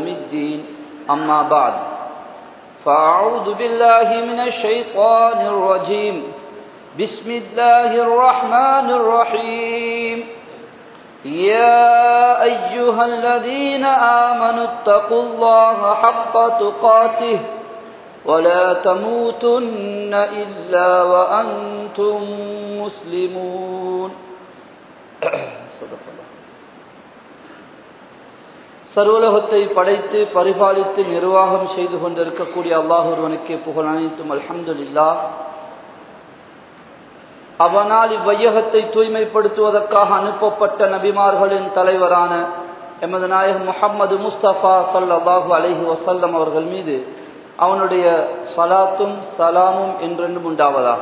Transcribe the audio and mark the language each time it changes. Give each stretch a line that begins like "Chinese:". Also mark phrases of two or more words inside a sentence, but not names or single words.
Arabic: الدين أما بعد فأعوذ بالله من الشيطان الرجيم بسم الله الرحمن الرحيم يا أيها الذين آمنوا اتقوا الله حق تقاته ولا تموتن إلا وأنتم مسلمون صدق الله.
Tamil: சர்வலோகத்தை படைத்து பரிபாலித்து நிர்வாகம் செய்து கொண்டிருக்கக்கூடிய அல்லாஹ் ஒருவனுக்கே புகழ் அனைத்தும் அல்ஹம்துலில்லாஹ். அவனால் இவ்வையகத்தை தூய்மைப்படுத்துவதற்காக அனுப்பப்பட்ட நபிமார்களின் தலைவரான எமது நாயகம் முஹம்மது முஸ்தபா
Arabic: صلى الله عليه وسلم
Tamil: அவர்கள் மீது அவனுடைய ஸலாத்தும் சலாமும் என்றென்றும் உண்டாவதாக.